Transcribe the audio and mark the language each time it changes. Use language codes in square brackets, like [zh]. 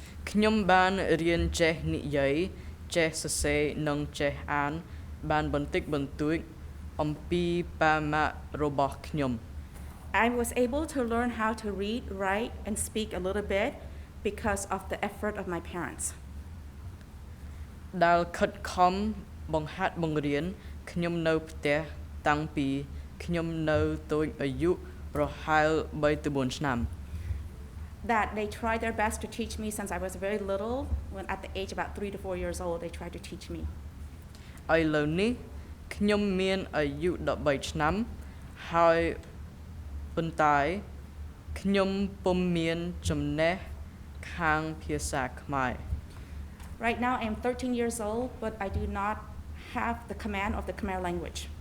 [km] ខ្ញុំបានរៀនចេះនិយាយចេះសរសេរនិងចេះអានបានបន្តិចបន្តួចអំពីប៉ាម៉ាក់របស់ខ្ញុំ [en] I was able to learn how to read, write, and speak a little bit because of the effort of my parents. [km] ដែលខិតខំបង្ហាត់បង្រៀនខ្ញុំនៅផ្ទះតាំងពីខ្ញុំនៅតូចអាយុប្រហែល 3 ទៅ 4 ឆ្នាំ [en] That they tried their best to teach me since I was very little. When at the age about 3 to 4 years old, they tried to teach me. [km] ឥឡូវនេះខ្ញុំមានអាយុ 13 ឆ្នាំហើយប៉ុន្តែខ្ញុំពុំមានចំណេះខាងភាសាខ្មែរ [en] Right now, I am 13 years old, but I do not have the command of the Khmer language.